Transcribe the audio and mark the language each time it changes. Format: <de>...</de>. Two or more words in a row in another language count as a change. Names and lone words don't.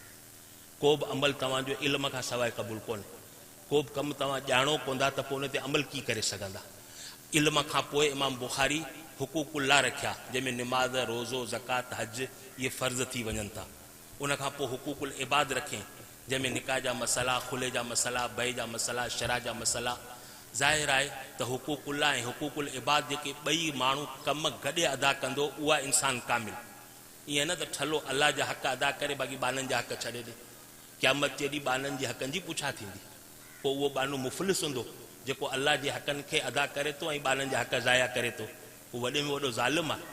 <sd>को बि अमल तव्हांजो इल्म खां सवाइ क़बूल कोन्हे। को बि कमु तव्हां ॼाणो कोन्हा त पोइ उन ते अमल कीअं करे सघंदा। इल्म खां पोइ इमाम बुख़ारी हुकूकुल्लाह रखिया, जंहिंमें निमाज़, रोज़ो, ज़कात, हज इहे फ़र्ज़ थी वञनि था। उन खां पोइ हुकूकुल इबाद रखे, जंहिंमें निकाह जा मसला, खुले जा मसला, बय जा मसला, शरा जा मसला, ज़ाहिर आहे त हुकूकुल्लाह ऐं हुकूकुल इबाद जेके ॿई माण्हू कम गॾे अदा कंदो उहा इंसान कामिल। ईअं न त ठलो अलाह जा हक़ अदा करे बाक़ी ॿारनि जा हक़ छॾे ॾे। क़यामत जे ॾींहुं ॿारनि जे हक़नि जी पुछा थींदी, पोइ उहो ॿारु मुफ़लिस हूंदो जेको अलाह जे हक़नि खे अदा करे थो ऐं ॿारनि जा हक़ ज़ाया करे थो, उहो वॾे में वॾो ज़ालिम आहे।</sd>